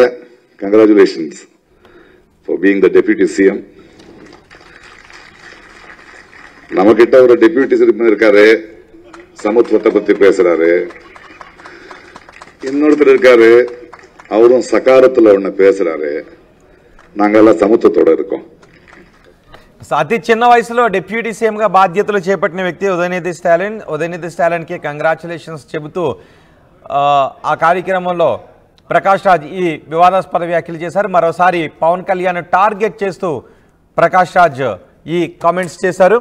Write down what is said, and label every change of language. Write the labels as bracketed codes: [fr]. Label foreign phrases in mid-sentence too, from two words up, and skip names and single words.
[en] congratulations for being the deputy CM. [ta] நம்மகிட்ட ஒரு [en] deputy CM [ta] இருக்காரு, சமத்துவத்தை பத்தி பேசுறாரு. இன்னொருத்தர் இருக்காரு, அவரும் சகாரத்துல ஒண்ணு பேசுறாரு. நாங்க எல்லாம் சமத்துவத்தோட இருக்கோம். [te] అతి చిన్న వయసులో [en] deputy CM [te] బాధ్యతలు చేపట్టిన వ్యక్తి ఉదయనిధి స్టాలిన్కి కంగ్రాచులేషన్స్ చెబుతూ ఆ కార్యక్రమంలో ప్రకాష్ రాజ్ ఈ వివాదాస్పద వ్యాఖ్యలు చేశారు. మరోసారి పవన్ కళ్యాణ్ టార్గెట్ చేస్తూ ప్రకాష్ రాజ్ ఈ కామెంట్స్ చేశారు.